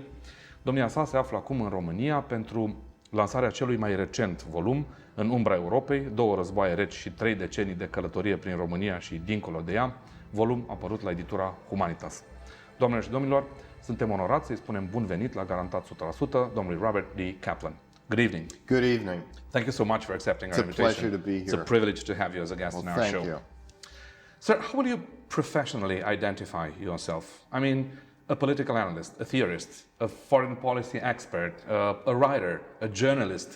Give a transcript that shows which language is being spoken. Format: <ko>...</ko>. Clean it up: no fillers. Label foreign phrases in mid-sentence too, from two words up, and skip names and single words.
<ro>Domnia sa se află acum în România pentru lansarea celui mai recent volum, În umbra Europei, 2 războaie reci și 3 decenii de călătorie prin România și dincolo de ea, volum apărut la editura Humanitas. Doamnelor și domnilor, suntem onorați să-i spunem bun venit la Garantat 100% domnului Robert D. Kaplan.</ro> <en>Good evening. Good evening. Thank you so much for accepting our invitation. It's a pleasure to be here. It's a privilege to have you as a guest in our show. Thank you. Sir, how would you professionally identify yourself? I mean, a political analyst, a theorist, a foreign policy expert, a writer, a journalist.</en>